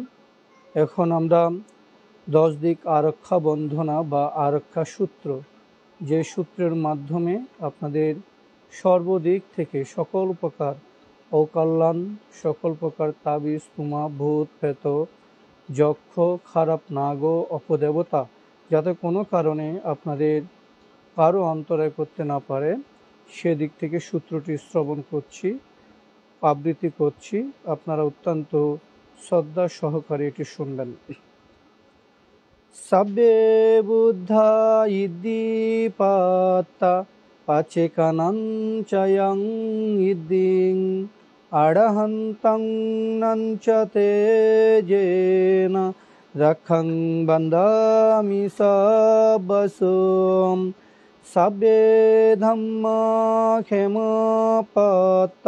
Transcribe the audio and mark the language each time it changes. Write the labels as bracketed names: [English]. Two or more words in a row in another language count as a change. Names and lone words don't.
[Bangla] এখন আমরা 10 দিক আরক্ষা বন্ধনা বা আরক্ষা সূত্র, যে সূত্রের মাধ্যমে আপনাদের সর্বদিক থেকে সকল প্রকার অকল্যাণ, সকল প্রকার তাবিজ তুমা ভূত প্রেত যক্ষ খারাপ নাগ অপদেবতা যাতে কোনো কারণে আপনাদের কারো অন্তরায় করতে না পারে সেদিক থেকে সূত্রটি শ্রবণ করছি, আবৃত্তি করছি। আপনারা অত্যন্ত শ্রদ্ধা সহকারে এটি শুনবেন। [Pali] সাব্বে বুদ্ধা ইদ্দীপাত্তা পাচেকানাঞ্চয়ং ইদ্দিং আড়হন্তং নঞ্চ তেজেন রক্ষং বন্দামি সবসুম সাব্বে ধম্মা ক্ষেমপাত্তা